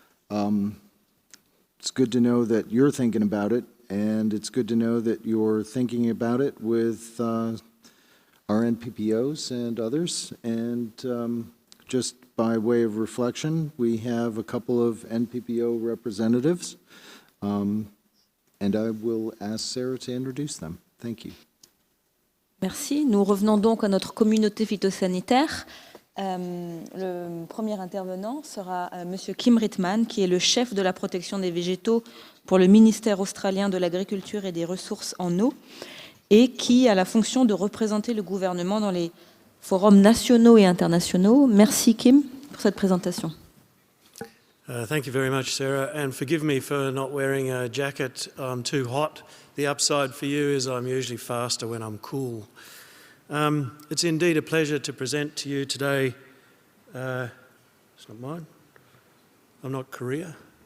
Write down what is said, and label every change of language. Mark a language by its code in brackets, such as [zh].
[en] It's good to know that you're thinking about it, and it's good to know that you're thinking about it with our NPPOs and others, and just by way of reflection, we have a couple of NPPO representatives, and I will ask Sarah to introduce them. Thank you. [fr] Merci. Nous revenons donc à notre communauté phytosanitaire. Le premier intervenant sera Monsieur Kim Ritman, qui est le chef de la protection des végétaux pour le ministère australien de l'Agriculture et des Ressources en eau, et qui a la fonction de représenter le gouvernement dans les forums nationaux et internationaux. Merci Kim pour cette présentation. [en] Thank you very much, Sarah, and forgive me for not wearing a jacket. I'm too hot. The upside for you is I'm usually faster when I'm cool. It's indeed a pleasure to present to you today. It's not mine. I'm not Korea.